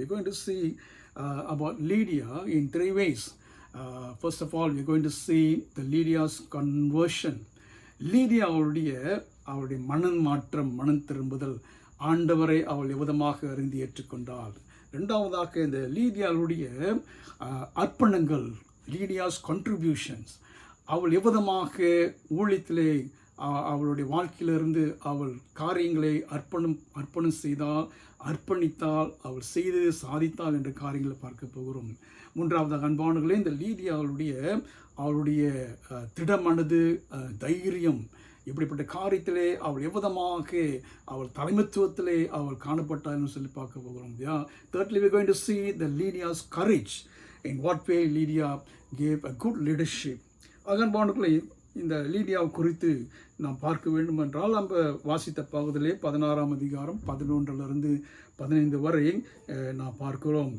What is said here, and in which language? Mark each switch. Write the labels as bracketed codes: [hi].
[en] We are going to see about Lydia in 3 ways. First of all, we are going to see the Lydia's conversion. [ta] Lydia அவளுடைய மனம் மாற்றம், மனம் திரும்புதல், ஆண்டவரை அவள் எவ்விதமாக அறிந்து ஏற்றுக்கொண்டாள். இரண்டாவதாக இந்த லீடியாவுடைய அர்ப்பணங்கள், லீடியாஸ் கான்ட்ரிபியூஷன்ஸ், அவள் எவ்விதமாக ஊழியத்திலே அவளுடைய வாழ்க்கையிலிருந்து அவள் காரியங்களை அர்ப்பணம் செய்தால், அர்ப்பணித்தால், அவள் செய்து சாதித்தாள் என்ற காரியங்களை பார்க்க போகிறோம். மூன்றாவதாக அன்பானவர்களே, இந்த லீடியா அவளுடைய திடமனது, தைரியம், இப்படிப்பட்ட காரியத்திலே அவள் எவ்விதமாக அவள் தலைமைத்துவத்திலே அவள் காணப்பட்டாள்னு சொல்லி பார்க்க போகிறோம். [en] Thirdly, we are going to see the Lydia's courage. In what way Lydia gave a good leadership. [ta] அன்பானவர்களே, இந்த லீடியாவை குறித்து நாம் பார்க்க வேண்டும் என்றால், நம்ம வாசித்த பகுதியிலே 16ஆம் அதிகாரம் 11 15 வரை நாம் பார்க்கிறோம்.